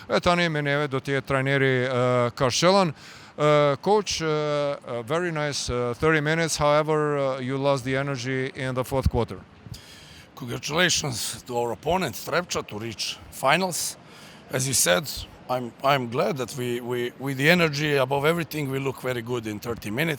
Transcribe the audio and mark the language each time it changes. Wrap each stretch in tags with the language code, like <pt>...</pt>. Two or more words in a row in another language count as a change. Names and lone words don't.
<sq>E tani me neve do të jetë trajneri Kashqellan.</sq> <en>Coach, very nice 30 minutes, however, you lost the energy in the fourth quarter. Congratulations to our opponent, Trepča, to reach finals. As you said, I'm glad that we with the energy above everything, we look very good in 30 minutes.</en>